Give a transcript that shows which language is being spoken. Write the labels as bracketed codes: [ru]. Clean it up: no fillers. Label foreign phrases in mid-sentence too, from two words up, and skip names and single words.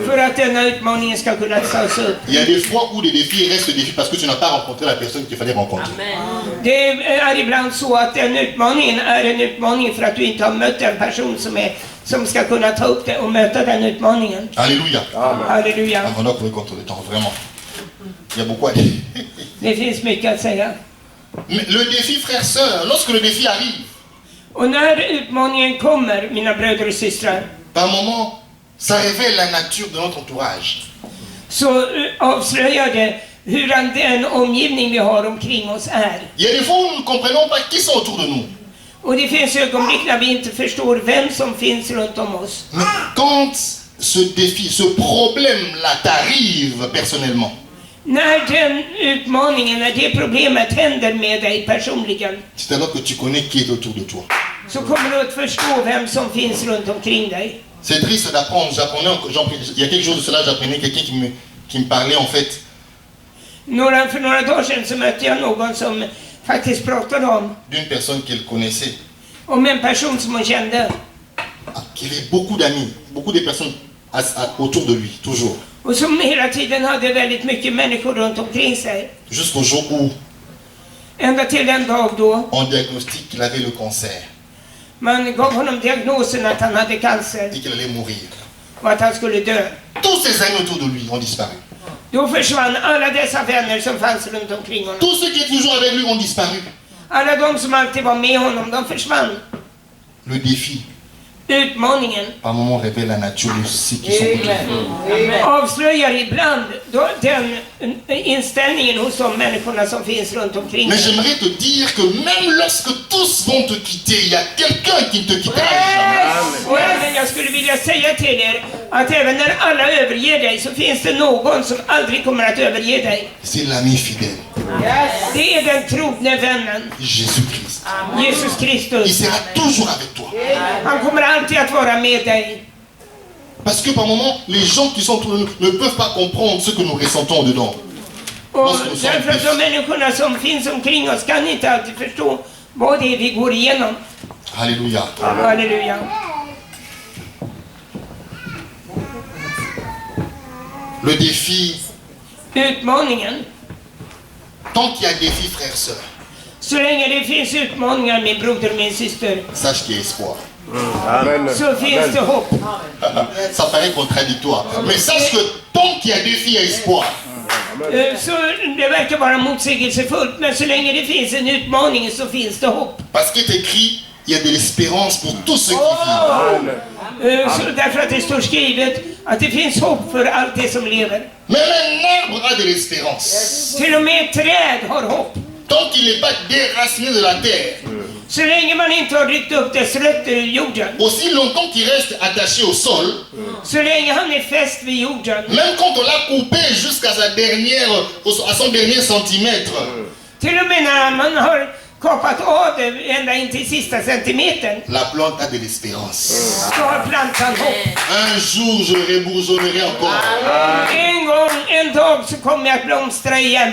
[sv] för att denna utmaningen ska kunna tas upp. [fr] Il y a des fois où des défis restent des défis parce que tu n'as pas rencontré la personne qu'il fallait rencontrer. [sv] Det är ibland så att den utmaningen är en utmaning för att du inte har mött en person som ska kunna ta upp det och möta den utmaningen. [fr] Alléluia. [sv] Halleluja. [fr] On doit courir contre le temps, vraiment. Il y a beaucoup à dire. [sv] Det finns mycket att säga. [fr] Mais le défi, frère, sœur, lorsque le défi arrive, [sv] Och när utmaningen kommer, mina bröder och systrar, [fr] par moment, ça révèle la nature de notre entourage. [sv] så avslöjar det hur den omgivning vi har omkring oss är. [fr] Il y a des fois où nous ne comprenons pas qui sont autour de nous. [sv] Och det finns ögonblick när vi inte förstår vem som finns runt om oss. [fr] Mais quand ce défi, ce problème-là t'arrive personnellement, [sv] När den utmaningen, när det problemet händer med dig personligen, [fr] c'est alors que tu connais qui est autour de toi. [sv] så kommer du att förstå vem som finns runt omkring dig. [fr] C'est triste d'apprendre. Il y a quelque chose de cela, j'apprenais quelqu'un qui me parlait en fait. [sv] För några dagar sedan så mötte jag någon som faktiskt pratade [fr] D'une personne qu'elle connaissait, [sv] om en person som hon kände. [fr] qui avait beaucoup d'amis, beaucoup de personnes autour de lui, toujours. [sv] Och som hela tiden hade väldigt mycket människor runt omkring sig. [fr] Jusqu'au jour où [sv] Ända till en dag då [fr] on diagnostique qu'il avait le cancer [sv] man gav honom diagnosen att han hade cancer [fr] et qu'il allait mourir. [sv] och att han skulle dö. [fr] Tous ses amis autour de lui ont disparu. [sv] Då försvann alla dessa vänner som fanns runt omkring honom. [fr] Tous ceux qui étaient toujours avec lui ont disparu. [sv] Alla de som alltid var med honom, de försvann. [fr] Le défi, [sv] Utmaningen [fr] par moment, révèle la nature de ceux qui sont autour de lui. [sv] avslöjar ibland den inställningen hos de människorna som finns runt omkring [fr] Mais [sv] dig. [fr] j'aimerais te dire que même lorsque tous vont te quitter, il y a quelqu'un qui ne te quittera jamais. [sv] Och även jag skulle vilja säga till er att även när alla överger dig så finns det någon som aldrig kommer att överge dig. [fr] C'est l'ami fidèle, [sv] Det är den trogne vännen, [fr] Jésus-Christ. [sv] Jesus [fr] Il [sv] Kristus. [fr] sera toujours avec toi. [sv] Han kommer alltid att vara med dig. [fr] Parce que par moment, les gens qui sont autour de nous ne peuvent pas comprendre ce que nous ressentons dedans. [sv] Och därför att de människorna som finns omkring oss kan inte alltid förstå vad det är vi går igenom. [fr] Alléluia. [sv] Halleluja. [fr] Le défi, [sv] Utmaningen. [fr] tant qu'il y a défi, frère, sœur, [sv] Så länge det finns utmaningar, min broder och min syster, [fr] sache qu'il y a espoir. [sv] så finns det hopp. [fr] Ça paraît contradictoire. Mais sache que tant qu'il y a défi, il y a espoir. [sv] Så det verkar vara motsägelsefullt, men så länge det finns en utmaning så finns det hopp. [fr] Parce qu'il est écrit, il y a de l'espérance pour tous ceux qui vivent. [sv] Så därför att det står skrivet att det finns hopp för allt det som lever. [fr] Même un arbre a de l'espérance. [sv] Till och med ett träd har hopp. [fr] Tant qu'il n'est pas déraciné de la terre, [sv] Så länge man inte har ryckt upp dess rötter ur jorden, [fr] aussi longtemps qu'il reste attaché au sol, [sv] så länge han är fäst vid jorden, [fr] même quand on l'a coupé jusqu'à à son dernier centimètre, [sv] till och med när man har kapat av det ända in till sista centimetern, [fr] la plante a de l'espérance. [sv] så har plantan hopp. [fr] Un jour, je rebourgeonnerai encore. [sv] En dag så kommer jag att blomstra igen.